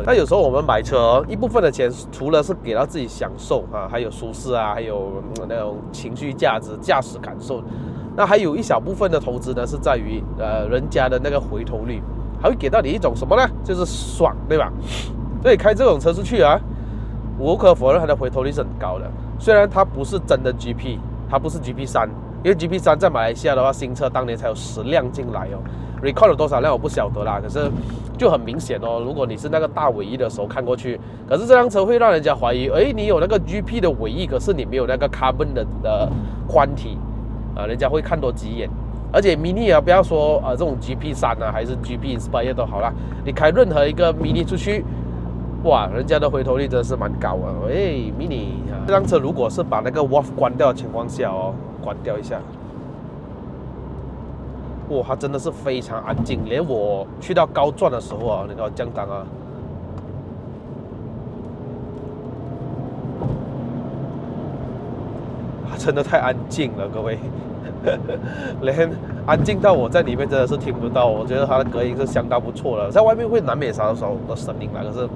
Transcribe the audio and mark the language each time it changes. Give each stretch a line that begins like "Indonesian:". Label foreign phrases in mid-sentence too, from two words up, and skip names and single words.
Chinese: 但有時候我們買車哦，一部分的錢除了是給到自己享受啊，還有舒適啊，還有那種情緒價值、駕駛感受。那還有一小部分的投資呢，是在於人家的那個回頭率，還會給到你一種什麼呢？就是爽，對吧？所以開這種車出去啊，無可否認它的回頭率是很高的。雖然它不是真的 GP， 它不是 GP3，因為 GP3 在馬來西亞的話，新車當年才有10輛進來哦。Record 了多少輛我不曉得啦，可是就很明顯哦。如果你是那個大尾翼的時候看過去，可是這輛車會讓人家懷疑，誒，你有那個 GP 的尾翼，可是你沒有那個 Carbon 的寬體啊，人家會看多幾眼。而且 Mini 啊，不要說這種 GP3 啊，還是 GP Inspire 都好啦，你開任何一個 Mini 出去。哇，人家的回頭率真的是蠻高啊！喂 ，Mini， 這輛車如果是把那個 WAF 關掉的情況下哦，關掉一下，哇，它真的是非常安靜，連我去到高轉的時候啊，你看降檔啊，真的太安靜了，各位，連安靜到我在裡面真的是聽不到，我覺得它的隔音是相當不錯的，在外面會難免少少的聲音啦，可是。